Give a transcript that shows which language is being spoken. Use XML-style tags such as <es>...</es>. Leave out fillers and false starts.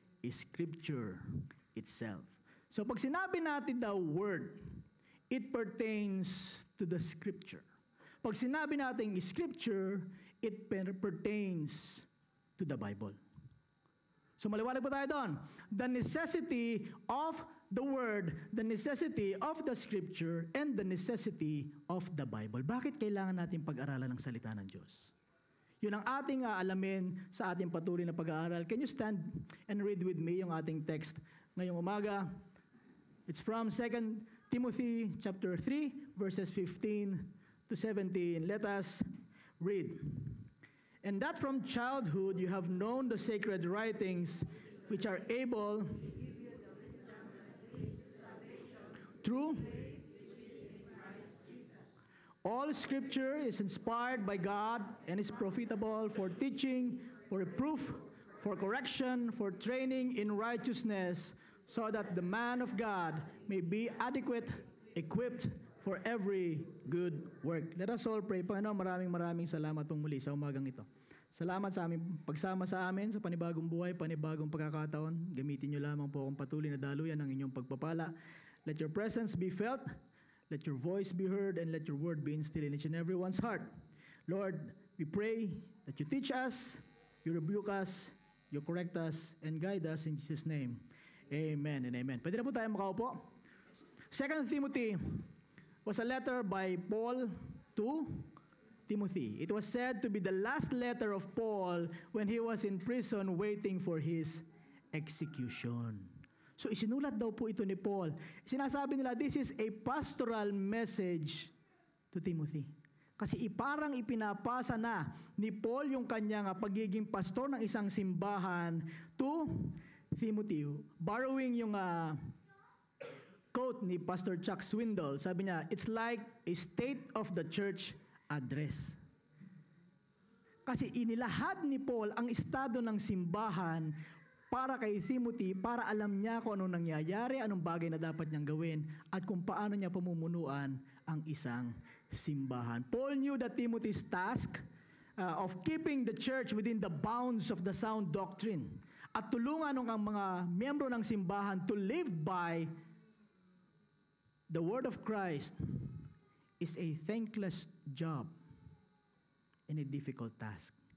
<en>Scripture itself.</en> <tl>So pag sinabi natin daw</tl> <en>word, it pertains to the Scripture.</en> <tl>Pag sinabi natin</tl> <en>Scripture, it pertains to the Bible. So maliwanag po tayo doon. The necessity of the Word, the necessity of the Scripture, and the necessity of the Bible.</en> <tl>Bakit kailangan natin pag-aralan ng salita ng Diyos? Yun ang ating alamin sa ating patuloy na pag-aaral.</tl> <en>Can you stand and read with me</en> <tl>yung ating text ngayong umaga?</tl> <en>It's from 2 Timothy chapter 3, verses 15 to 17. Let us read. And that from childhood you have known the sacred writings, which are able through all Scripture is inspired by God and is profitable for teaching, for reproof, for correction, for training in righteousness, so that the man of God may be adequate, equipped for every good work. Let us all pray.</en> <tl>Panginoon, maraming salamat pong muli sa umagang ito. Salamat sa aming pagsama sa amin sa panibagong buhay, panibagong pagkakataon. Gamitin niyo lamang po akong patuloy na daluyan ng inyong pagpapala.</tl> <en>Let your presence be felt, let your voice be heard, and let your word be instilled in each and everyone's heart. Lord, we pray that you teach us, you rebuke us, you correct us, and guide us in Jesus' name. Amen and amen.</en> <tl>Pwede na po tayo makaupo.</tl> <en>2 Timothy was a letter by Paul to Timothy. It was said to be the last letter of Paul when he was in prison waiting for his execution.</en> <tl>So isinulat daw po ito ni Paul. Sinasabi nila,</tl> <en>this is a pastoral message to Timothy.</en> <tl>Kasi parang ipinapasa na ni Paul yung kanyang pagiging pastor ng isang simbahan</tl> <en>to Timothy. Borrowing yung quote ni Pastor Chuck Swindoll,</en> <tl>sabi niya,</tl> <en>it's like a state of the church address.</en> <tl>Kasi inilahad ni Paul ang estado ng simbahan para kay Timothy, para alam niya kung anong nangyayari, anong bagay na dapat niyang gawin, at kung paano niya pamumunuan ang isang simbahan.</tl> <en>Paul knew that Timothy's task of keeping the church within the bounds of the sound doctrine</en> <tl>at tulungan ang mga miyembro ng simbahan</tl> <en>to live by the word of Christ is a thankless job and a difficult task.</en>